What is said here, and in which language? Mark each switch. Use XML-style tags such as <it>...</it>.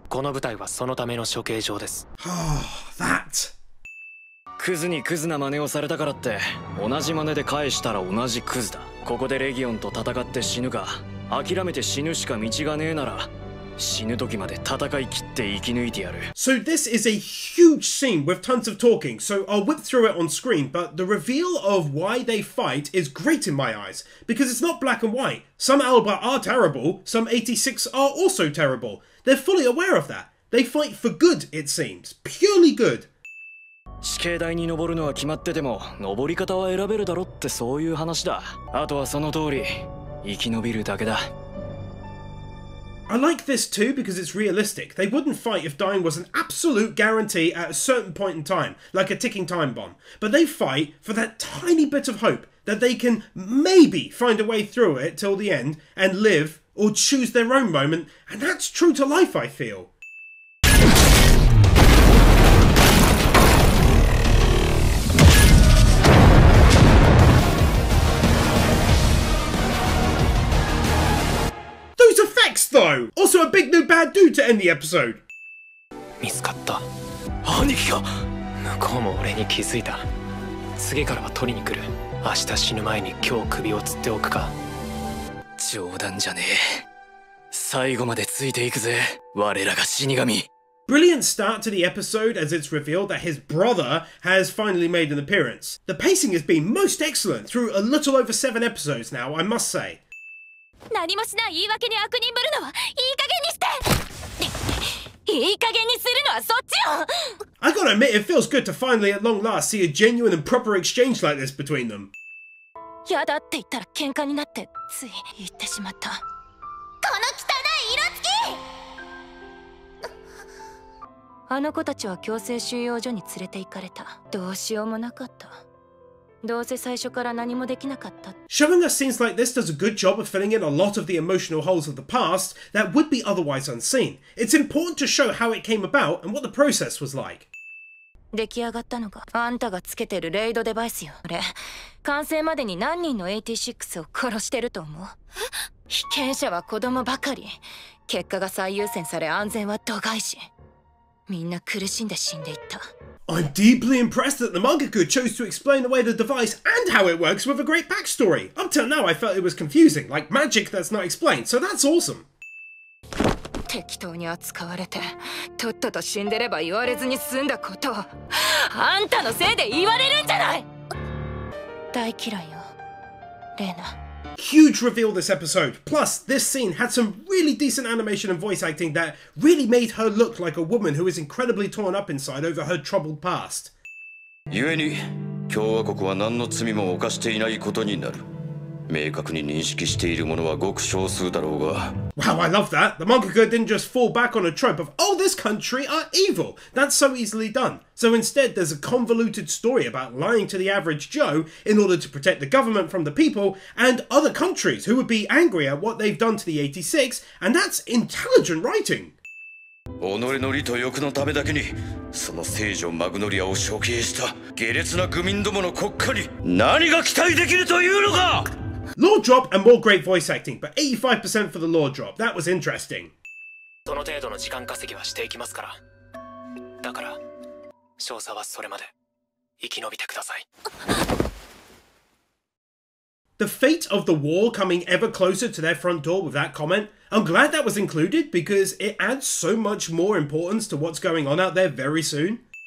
<ja>この部隊はそのための処刑場です。</ja> <en>That.</en> <ja>クズにクズな真似をされたからって同じ真似で返したら同じクズだ。ここでレギオンと戦って死ぬか諦めて死ぬしか道がねえなら</ja> <en>So this is a huge scene with tons of talking, so I'll whip through it on screen, but the reveal of why they fight is great in my eyes, because it's not black and white. Some Alba are terrible, some 86 are also terrible. They're fully aware of that. They fight for good, it seems. Purely good.</en> <ja>死刑台に登るのは決まってても登り方は選べるだろってそういう話だ。あとはその通り生き延びるだけだ。</ja> <en>I like this too because it's realistic. They wouldn't fight if dying was an absolute guarantee at a certain point in time, like a ticking time bomb. But they fight for that tiny bit of hope that they can maybe find a way through it till the end and live or choose their own moment, and that's true to life, I feel. Though, also a big new bad dude to end the episode.</en> <ja>見つかった。兄貴が。向こうも俺に気づいた。次からは取りに来る。明日死ぬ前に今日首を吊っておくか。冗談じゃねえ。最後までついていくぜ。我らが死神。</ja> <en>Brilliant start to the episode as it's revealed that his brother has finally made an appearance. The pacing has been most excellent through a little over 7 episodes now, I must say.</en> <ja>何もしない言い訳に悪人ぶるのはいい加減にしていい加減にするのはそっちよ</ja> <en>I gotta admit, it feels good to finally at long last see a genuine and proper exchange like this between them.</en> <ja>やだって言ったら喧嘩になってつい言ってしまった。この汚い色付きあの子たちは強制収容所に連れて行かれた。どうしようもなかった。どうせ最初から何もできなかった。</ja> <en>Showing us scenes like this does a good job of filling in a lot of the emotional holes of the past that would be otherwise unseen. It's important to show how it came about and what the process was like.</en> <ja>出来上がったのがあんたがつけてるレイドデバイスよ。あれ、完成までに何人の86を殺してると思う？被験者は子供ばかり。結果が最優先され安全は度外視。みんな苦しんで死んでいった。</ja> <en>I'm deeply impressed that the mangaka chose to explain away the device and how it works with a great backstory. Up till now I felt it was confusing, like magic that's not explained, so that's awesome.</en> <ja>適当に扱われてとっとと死んでれば言われずに済んだことをあんたのせいで言われるんじゃない。大嫌いよ、レーナ。</ja> <en>Huge reveal this episode. Plus, this scene had some really decent animation and voice acting that really made her look like a woman who is incredibly torn up inside over her troubled past.</en> <ja>故に共和国は何の罪も犯していないことになる。明確に認識している者はごく少数だろうが。</ja> <en>Wow, I love that. The mangaka didn't just fall back on a trope of, oh, this country are evil. That's so easily done. So instead, there's a convoluted story about lying to the average Joe in order to protect the government from the people and other countries who would be angry at what they've done to the 86, and that's intelligent writing.</en> <ja>己の利と欲のためだけにその聖女マグノリアを処刑した下劣な愚民どもの国家に何が期待できるというのか。</ja> <en>Lore drop and more great voice acting, but 85% for the lore drop. That was interesting.</en> <ja>その程度の時間稼ぎはしていきますから。だから少佐はそれまで生き延びてください。</ja> <en>The fate of the war coming ever closer to their front door with that comment, I'm glad that was included because it adds so much more importance to what's going on out there very soon.</en>